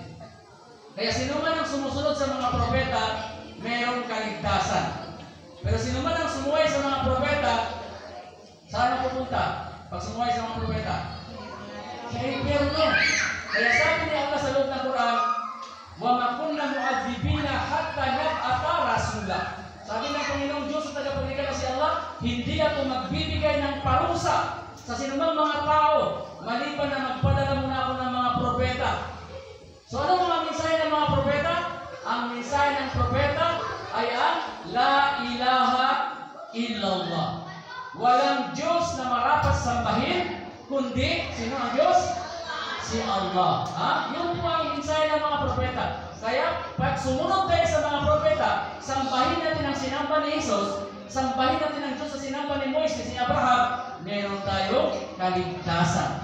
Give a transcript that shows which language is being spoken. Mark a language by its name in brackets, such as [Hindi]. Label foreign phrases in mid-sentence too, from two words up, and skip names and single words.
[Filipino] Kaya sino man ang sumusunod sa mga propeta, mayroong kaligtasan. Pero sino man ang sumuway sa mga propeta, saan ang pupunta? Pag sumuway sa mga propeta, sa impyerno. Kaya sabi ni Allah sa loob ng Quran, [Arabic] وما كنا معذبين حتى نبعث رسولا. [Filipino] Sabi ng Panginoong Diyos sa tagapaglikha na si Allah, hindi ako magbibigay ng parusa sa sinumang mga tao maliban na magpadala muna ako ng mga propeta. So ano mga mensahe ng mga propeta? Ang mensahe ng propeta ay ang [Arabic] لا إله إلا الله. [Filipino] Walang Diyos na marapat sambahin, kundi, sino ang Diyos? Si Allah. Yun po ang mensahe ng mga propeta. Kaya, pag sumunod tayo sa mga propeta, sambahin natin ang sinamba ni Jesus, sambahin natin ang Diyos sa sinamba ni Moises, ni Abraham, meron tayong kaligtasan.